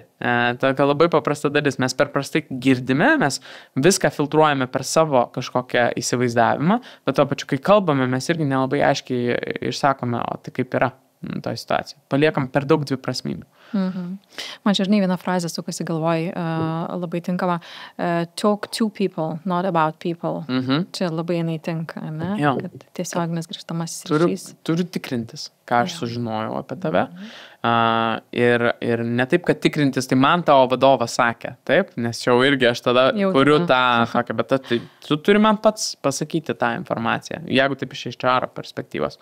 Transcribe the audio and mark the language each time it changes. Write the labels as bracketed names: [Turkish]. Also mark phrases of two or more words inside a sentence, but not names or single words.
[Lithuanian] Tokia labai paprasta dalis. Mes per prastai girdime, mes viską filtruojame per savo kažkokią įsivaizdavimą, bet to pačiu, kai kalbame, mes irgi nelabai aiškiai išsakome, o tai kaip yra to situacija. Paliekam per daug dviprasmybių. Man čia žinai vieną frazę sukasi galvoj, labai tinkama. [English] Talk to people, not about people. [Lithuanian] Čia labai jinai tinka, ne? Kad tiesioginis grįžtamas ryšys. Turiu tikrintis, ką aš sužinojau apie tave. Ir ne taip, kad tikrintis, tai man tavo vadovas sakė, taip, nes jau irgi aš tada kuriu tą, bet tu turi man pats pasakyti tą informaciją, jeigu taip iš HR perspektyvos.